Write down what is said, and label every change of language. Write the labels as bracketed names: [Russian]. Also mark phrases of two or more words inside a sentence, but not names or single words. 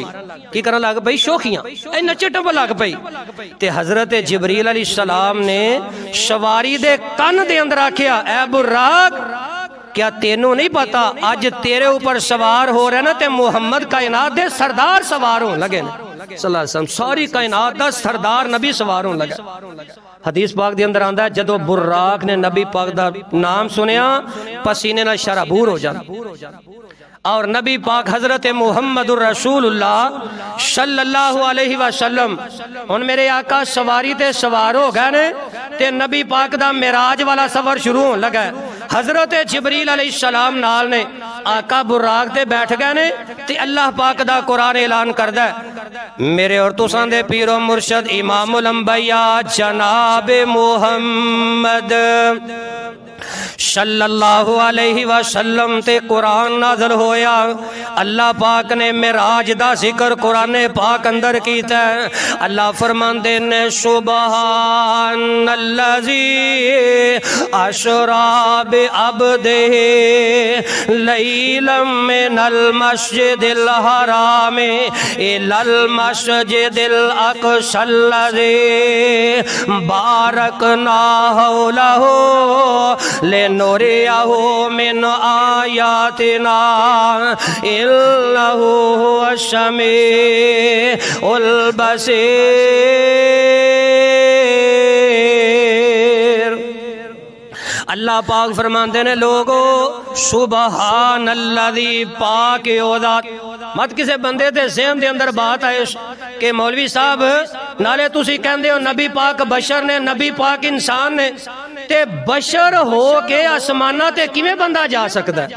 [Punjabi] کی کرن لگ پئی؟ شوخیاں، اے نچے ٹپ لگ پئی. تے حضرت جبریل علیہ السلام نے سواری دے کن دے اندر آکھیا، اے بُراق کیا تینوں نہیں پتا اج تیرے اُتے سوار ہو رہے نا تے محمد کائنات دے سردار سوار ہونے لگے [Arabic] صلى الله عليه وسلم. [Punjabi] ساری کائنات دا سردار نبی سوار ہونے لگا۔ حدیث پاک دے اندر آندا ہے جدوں بُراق نے نبی پاک دا ناں سُنیا پسینے نال شرابور ہو جاندا، اور نبی پاک حضرت محمد رسول اللہ [Arabic] صلى الله عليه وسلم [Punjabi] ہُن میرے آقا سواری تے سوار ہو گئے نے تے نبی پاک دا معراج والا سفر شروع ہونے لگا. حضرت جبریل علیہ السلام نال نے آقا بُراق تے بیٹھ گئے نے تے اللہ پاک دا قرآن اعلان کردا ہے، میرے اور تُساں دے پیرو مرشد امام الانبیاء جناب محمد [Arabic] صلى الله عليه وسلم [Punjabi] تے قرآن نازل ہویا. اللہ پاک نے معراج دا ذکر قرآن پاک اندر کیتا. اللہ فرماندے نے [Arabic] سبحان الذي أسرى بعبده ليلا من المسجد الحرام إلى المسجد الأقصى الذي باركنا حوله لنريه من آياتنا إنه هو السميع البصير. [Punjabi] اللہ پاک فرماتے نے لوگو سبحان الذی، پاک اوہدا. مت کسے بندے دے ذہن دے اندر بات آئے کہ مولوی صاحب نالے تُسی کہندے ہو نبی پاک بشر نے، نبی پاک انسان نے، تے بشر ہو کے اسماناں تے کیویں بندا جا سکدا ہے?